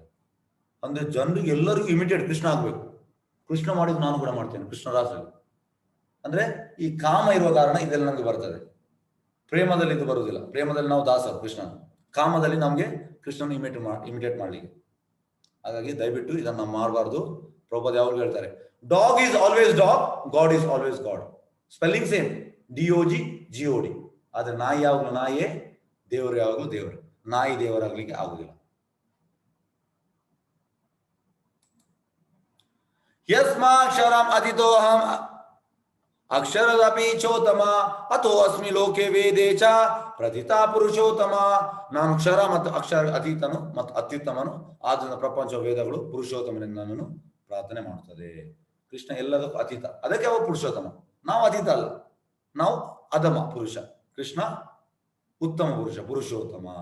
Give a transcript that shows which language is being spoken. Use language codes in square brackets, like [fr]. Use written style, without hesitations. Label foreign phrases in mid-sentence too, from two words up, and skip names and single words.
[kn] ಅಂದ್ರೆ ಜನರಿಗೆ ಎಲ್ಲರಿಗೂ ಇಮಿಡಿಯೇಟ್ ಕೃಷ್ಣ ಆಗ್ಬೇಕು, ಕೃಷ್ಣ ಮಾಡಿದ್ದು ನಾನು ಕೂಡ ಮಾಡ್ತೇನೆ, ಕೃಷ್ಣ ರಾಸಲ್ಲಿ. ಅಂದ್ರೆ ಈ ಕಾಮ ಇರುವ ಕಾರಣ ಇದೆಲ್ಲ ನಮ್ಗೆ ಬರ್ತದೆ. ಪ್ರೇಮದಲ್ಲಿ ಇದು ಬರುವುದಿಲ್ಲ. ಪ್ರೇಮದಲ್ಲಿ ನಾವು ದಾಸರು ಕೃಷ್ಣ, ಕಾಮದಲ್ಲಿ ನಮ್ಗೆ ಕೃಷ್ಣನ ಇಮಿಟೇಟ್ ಮಾಡ್ಲಿಕ್ಕೆ. ಹಾಗಾಗಿ ದಯವಿಟ್ಟು ಇದನ್ನ ಮಾಡಬಾರ್ದು. ಪ್ರಭುಪಾದ ಯಾವಾಗಲೂ ಹೇಳ್ತಾರೆ, [en] dog is always dog, god is always god. spelling same, DOG GOD. [kn] ಆದ್ರೆ ನಾಯಿ ಯಾವಾಗಲೂ ನಾಯಿಯೇ, ದೇವರು ಯಾವಾಗಲೂ ದೇವರೇ. ನಾಯಿ ದೇವರಾಗ್ಲಿಕ್ಕೆ ಆಗುದಿಲ್ಲ. [sa] ಯಸ್ಮಾಕ್ಷರಂ ಅತಿತೋಹಂ ಅಕ್ಷರದಪಿ ಚೋತ್ತಮ ಅಥೋ ಅಸ್ಮಿ ಲೋಕೆ ವೇದೇ ಚ ಪ್ರಥಿತಾ ಪುರುಷೋತ್ತಮ. [kn] ನಾನು ಕ್ಷರ ಮತ್ತು ಅಕ್ಷರ ಅತೀತನು ಮತ್ತು ಅತ್ಯುತ್ತಮನು, ಆದ್ದರಿಂದ ಪ್ರಪಂಚ ವೇದಗಳು ಪುರುಷೋತ್ತಮನಿಂದ ನನ್ನನ್ನು ಪ್ರಾರ್ಥನೆ ಮಾಡುತ್ತದೆ. ಕೃಷ್ಣ ಎಲ್ಲದಕ್ಕೂ ಅತೀತ, ಅದಕ್ಕೆ ಅವ ಪುರುಷೋತ್ತಮ. ನಾವು ಅತೀತ ಅಲ್ಲ, ನಾವು ಅಧಮ ಪುರುಷ, ಕೃಷ್ಣ ಉತ್ತಮ ಪುರುಷ, ಪುರುಷೋತ್ತಮ.